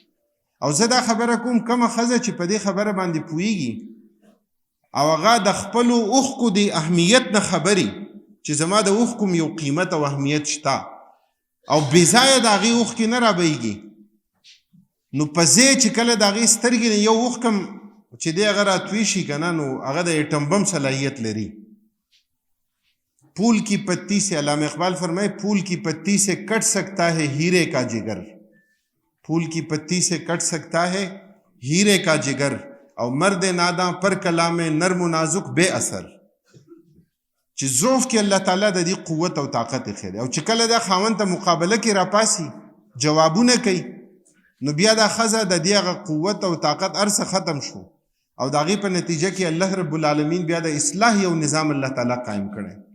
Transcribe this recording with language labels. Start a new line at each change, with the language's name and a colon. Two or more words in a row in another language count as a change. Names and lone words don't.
Pashto: او زه دا خبره کوم کومه ښځه چې په دې خبره باندې پوهېږي او هغه د خپلو اوښکو د اهمیت نه خبري چې زما د اوښکو یو قیمت او اهمیت شته او بې ځایه د هغې اوښکې نه رابهیږي، نو په ځای چې کله د هغې سترګې نه یو اوښکه چې دی هغه راتوی شي که نه، نو هغه د ایټم بم صلاحیت لري.
Urdu: پھول کی پتی سے، علامہ اقبال فرمائے پھول کی پتی سے کٹ سکتا ہے ہیرے کا جگر، پھول کی پتی سے کٹ سکتا ہے ہیرے کا جگر، او مرد ناداں پر کلام نرم و نازک بے اثر.
Pashto: چې ضعف کې الله تعالی د دې قوت او طاقت ایښی دی. او چې کله دا خاوند ته مقابله کې راپاسي، جوابونه کوي، نو بیا دا ښځه د دې هغه قوت او طاقت هر څه ختم شو. او د هغې په نتیجه کې الله رب العالمین بیا د اصلاح یو نظام الله تعالی قایم کړی.